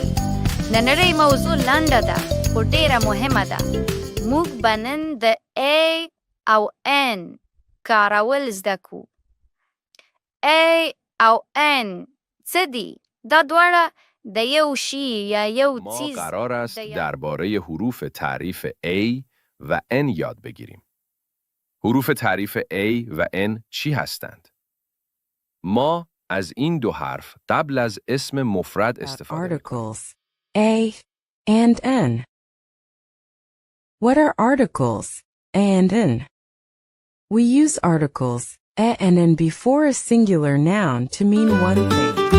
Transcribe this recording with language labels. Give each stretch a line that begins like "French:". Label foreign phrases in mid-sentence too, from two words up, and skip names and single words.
Pashto: نننۍ موضوع لنډه ده خو ډېره مهمه ده. موږ به نن د A او N کارول زده کړو. A او N څه دي؟ دا دواړه د یو شی یا یو چیز
Persian: ما قرار است درباره حروف تعریف A و N یاد بگیریم. حروف تعریف A و N چی هستند؟ ما از این دو حرف قبل از اسم مفرد استفاده می‌کنیم.
English: Articles A and N. What are articles A and N? We use articles A and N before a singular noun to mean one thing.